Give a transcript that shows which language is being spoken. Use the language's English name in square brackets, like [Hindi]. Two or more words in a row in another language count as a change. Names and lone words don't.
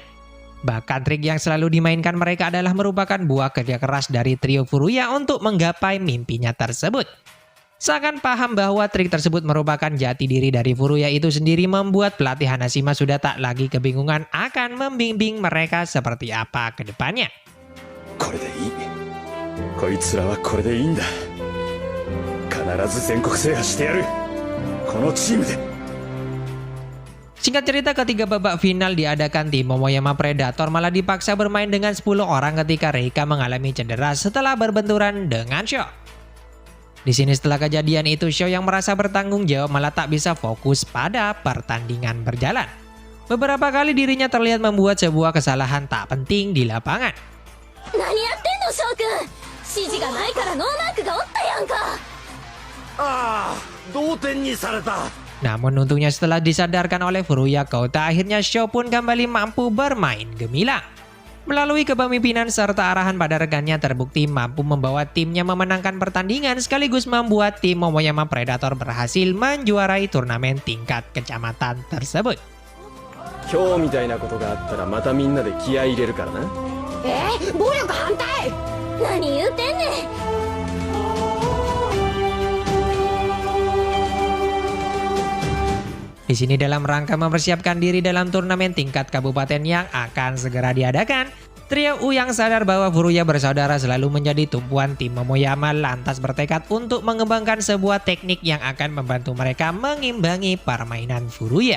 [Indonesian] Bahkan trik yang selalu dimainkan mereka adalah merupakan buah kerja keras dari trio Furuya untuk menggapai mimpinya tersebut. Seakan paham bahwa trik tersebut merupakan jati diri dari Furuya itu sendiri, membuat pelatih Hanashima sudah tak lagi kebingungan akan membimbing mereka seperti apa ke depannya. [Japanese] これでいい。こいつらはこれでいいんだ。必ず全国制覇してやる。このチームで。 [Indonesian] Singkat cerita, ketiga babak final diadakan tim Momoyama Predator malah dipaksa bermain dengan 10 orang ketika Reika mengalami cedera setelah berbenturan dengan Sho. Di sini setelah kejadian itu, Sho yang merasa bertanggung jawab malah tak bisa fokus pada pertandingan berjalan. Beberapa kali dirinya terlihat membuat sebuah kesalahan tak penting di lapangan. [Japanese] 何やってんの翔くん、指示がないからノーマークがおったやんか。ああ、同点にされた。 [Indonesian] Namun untungnya setelah disadarkan oleh Furuya Kouta, akhirnya Sho pun kembali mampu bermain gemilang. Melalui kepemimpinan serta arahan pada rekannya, terbukti mampu membawa timnya memenangkan pertandingan sekaligus membuat tim Momoyama Predator berhasil menjuarai turnamen tingkat kecamatan tersebut. [Japanese] 今日みたいなことがあったらまたみんなで気合い入れるからな。暴力反対。何言うてんねん。 [Indonesian] Di sini dalam rangka mempersiapkan diri dalam turnamen tingkat kabupaten yang akan segera diadakan, trio U yang sadar bahwa Furuya bersaudara selalu menjadi tumpuan tim Momoyama lantas bertekad untuk mengembangkan sebuah teknik yang akan membantu mereka mengimbangi permainan Furuya.